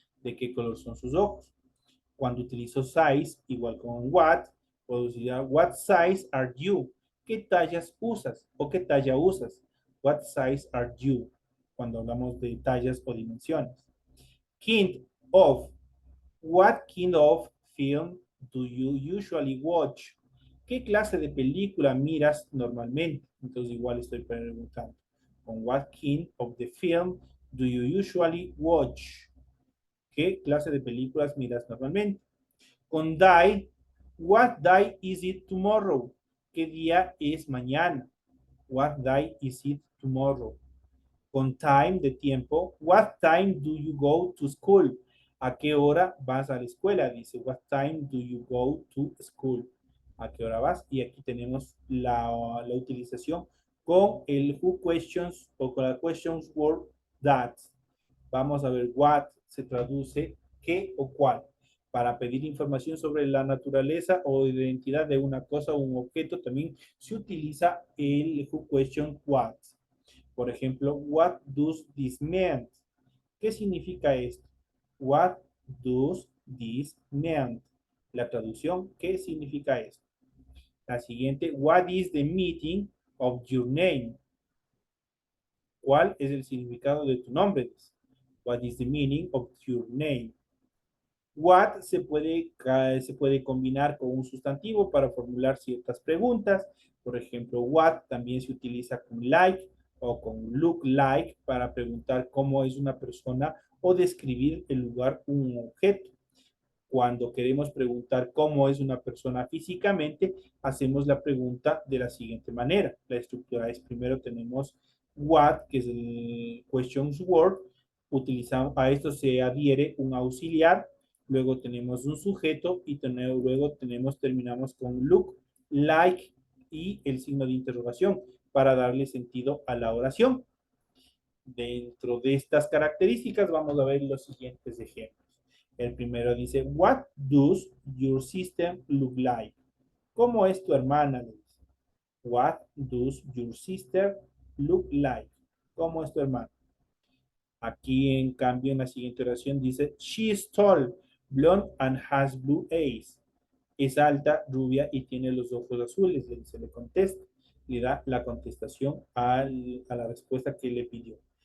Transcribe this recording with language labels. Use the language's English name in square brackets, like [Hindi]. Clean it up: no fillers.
[Spanish] ¿De qué color son sus ojos? Cuando utilizo size, igual con what, puedo decir what size are you? ¿Qué tallas usas? ¿O qué talla usas? What size are you? Cuando hablamos de tallas o dimensiones. [English] Kind of. What kind of film do you usually watch? [Spanish] ¿Qué clase de película miras normalmente? Entonces igual estoy preguntando. [English] Con what kind of the film do you usually watch? [Spanish] ¿Qué clase de películas miras normalmente? [English] Con die, what day is it tomorrow? ¿Qué día es mañana? What day is it tomorrow? Con time, de tiempo, what time do you go to school? [Spanish] ¿A qué hora vas a la escuela? [English] Dice, what time do you go to school? [Spanish] ¿A qué hora vas? Y aquí tenemos la utilización con el who questions o con la questions word that. Vamos a ver what se traduce qué o cuál. Para pedir información sobre la naturaleza o identidad de una cosa o un objeto también se utiliza el who question what. Por ejemplo, what does this mean? ¿Qué significa esto? What does this mean? La traducción, ¿qué significa esto? [English] La siguiente, what is the meaning of your name? [Spanish] ¿Cuál es el significado de tu nombre? [English] What is the meaning of your name? [Spanish] What se puede combinar con un sustantivo para formular ciertas preguntas. Por ejemplo, what también se utiliza con like o con look like para preguntar cómo es una persona o describir el lugar un objeto. Cuando queremos preguntar cómo es una persona físicamente, hacemos la pregunta de la siguiente manera. La estructura es, primero tenemos what, que es el questions word. Utilizamos, a esto se adhiere un auxiliar. Luego tenemos un sujeto y luego terminamos con look, like y el signo de interrogación para darle sentido a la oración. Dentro de estas características vamos a ver los siguientes ejemplos. [English] El primero dice, what does your system look like? ¿Cómo es tu hermana? What does your sister look like? [Spanish] ¿Cómo es tu hermana? Aquí, en cambio, en la siguiente oración dice, she is tall, blonde, and has blue eyes. Es alta, rubia y tiene los ojos azules. Se le contesta, le da la contestación a la respuesta que le pidió.